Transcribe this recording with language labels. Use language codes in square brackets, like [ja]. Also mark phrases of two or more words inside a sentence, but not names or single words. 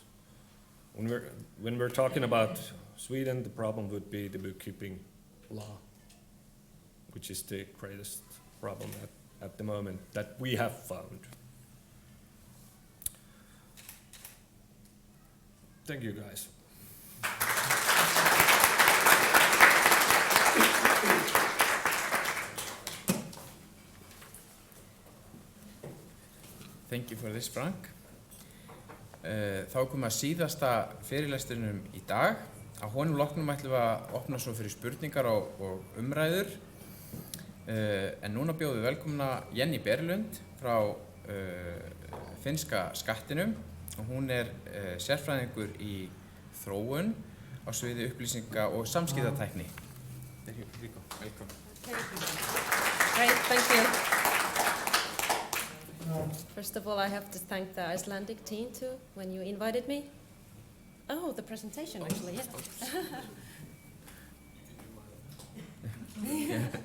[en] When we're talking about Sweden, the problem would be the bookkeeping law, which is the greatest problem at the moment that we have found. Thank you, guys. Thank you for this, Frank. [is] Þá komum að síðasta fyrirlestrinum í dag. Á honum loknum ætlum við að opna svo fyrir spurningar og umræður. En núna bjóðum við velkomna Jenny Berlund frá finnska skattinum. Og hún sérfræðingur í þróun á sviði upplýsinga og samskiptatækni. [en] There you go. Welcome. Great, thank you. First of all, I have to thank the Icelandic team too, when you invited me. Oh, the presentation actually, yeah. Yeah.